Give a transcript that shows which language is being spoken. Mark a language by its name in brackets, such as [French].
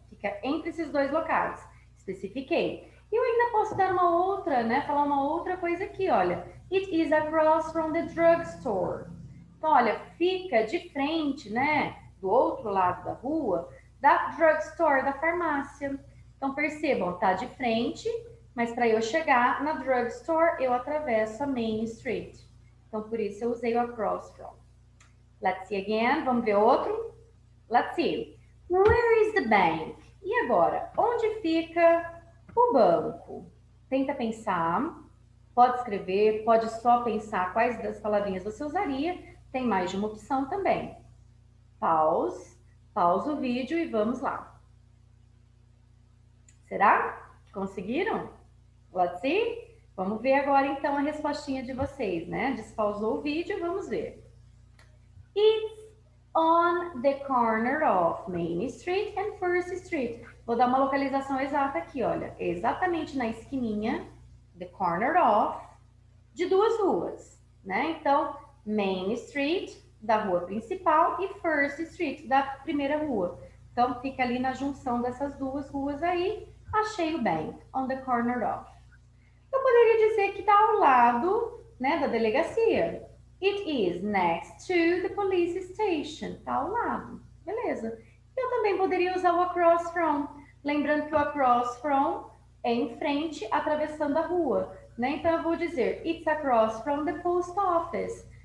[Portuguese] Fica entre esses dois locais. Especifiquei. E eu ainda posso dar uma outra, né? Falar uma outra coisa aqui, olha. [English] It is across from the drugstore. [Portuguese] Então, olha, fica de frente, né? Do outro lado da rua, da drugstore, da farmácia. Então, percebam, tá de frente, mas para eu chegar na drugstore, eu atravesso a Main Street. Então, por isso eu usei o across from. [English] Let's see again. [Portuguese] Vamos ver outro? [English] Let's see. Where is the bank? [Portuguese] E agora, onde fica o banco? Tenta pensar. Pode escrever, pode só pensar quais das palavrinhas você usaria. Tem mais de uma opção também. Pausa o vídeo e vamos lá. Será? Conseguiram? [English] Let's see? [Portuguese] Vamos ver agora então a respostinha de vocês, né? Despausou o vídeo, vamos ver. [English] It's on the corner of Main Street and First Street. [Portuguese] Vou dar uma localização exata aqui, olha. Exatamente na esquininha, the corner of, de duas ruas, né? Então, Main Street, da rua principal, e First Street, da primeira rua. Então, fica ali na junção dessas duas ruas aí. Achei o bank, on the corner of. Eu poderia dizer que está ao lado, né, da delegacia. [English] It is next to the police station. [Portuguese] Está ao lado. Beleza. Eu também poderia usar o across from. Lembrando que o across from é em frente, atravessando a rua. né? Então eu vou dizer [English] it's across from the post office.